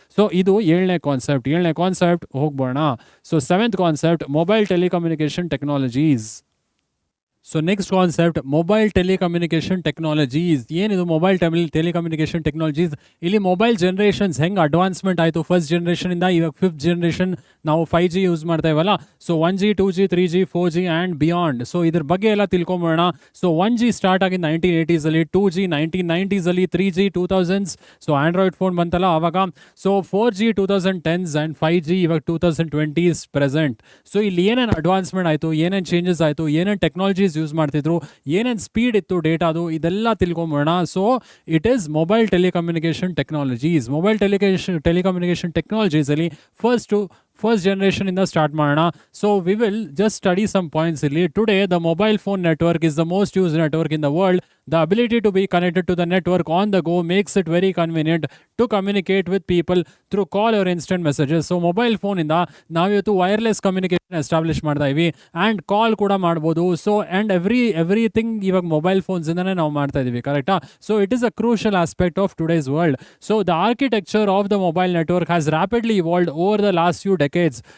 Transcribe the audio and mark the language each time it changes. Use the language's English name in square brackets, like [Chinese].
[Kannada] So ಇದು 7ನೇ concept ಹೋಗ್ಬೋಣ. So 7th concept mobile telecommunication technologies. So next concept mobile telecommunication technologies. ಏನಿದು mobile telecommunication technologies? ಇಲ್ಲಿ mobile generations ಹೆಂಗೆ advancement ಆಯಿತು, first ಜನರೇಷನಿಂದ ಇವಾಗ 5th generation ನಾವು 5G use ಮಾಡ್ತಾ ಇವಲ್ಲ. So 1G 2G 3G 4G and beyond. So ಇದ್ರ ಬಗ್ಗೆ ಎಲ್ಲ ತಿಳ್ಕೊಂಬೋಣ. ಸೊ 1G ಸ್ಟಾರ್ಟ್ ಆಗಿದ್ದು 1980s ಅಲ್ಲಿ, 2G 1990s ಅಲ್ಲಿ, 3G 2000s, so Android phone ಬಂತಲ್ಲ ಆವಾಗ. So 4G 2010s and 5G ಇವಾಗ 2020s ಪ್ರೆಸೆಂಟ್. ಸೊ ಇಲ್ಲಿ ಏನೇನು ಅಡ್ವಾನ್ಸ್ಮೆಂಟ್ ಆಯಿತು, ಏನೇನು ಚೇಂಜಸ್ ಆಯಿತು, ಏನೇನು ಟೆಕ್ನಾಲಜೀಸ್ ಯೂಸ್ ಮಾಡ್ತಿದ್ರು, ಏನೇನು ಸ್ಪೀಡ್ ಇತ್ತು ಡೇಟಾದು, ಇದೆಲ್ಲ ತಿಳ್ಕೊಂಬೋಣ. [English] So it is mobile telecommunication technologies. [Kannada] Mobile telecommunication technologies ಅಲ್ಲಿ ಫಸ್ಟ್ ಜನರೇಷನ್ ಇಂದ ಸ್ಟಾರ್ಟ್ ಮಾಡೋಣ. [English] So we will just study some points ಇಲ್ಲಿ. Today the mobile phone network is the most used network in the world. The ability to be connected to the network on the go makes it very convenient to communicate with people through call or instant messages. [Kannada] So mobile ಫೋನಿಂದ ನಾವಿವತ್ತು wireless communication establish ಮಾಡ್ತಾ EV and ಕಾಲ್ ಕೂಡ ಮಾಡ್ಬೋದು. So and everything ಇವಾಗ mobile ಫೋನ್ಸಿಂದನೇ ನಾವು ಮಾಡ್ತಾ ಇದ್ದೀವಿ, ಕರೆಕ್ಟಾ? [English] So it is a crucial aspect of today's world. So the architecture of the mobile network has rapidly evolved over the last few decades.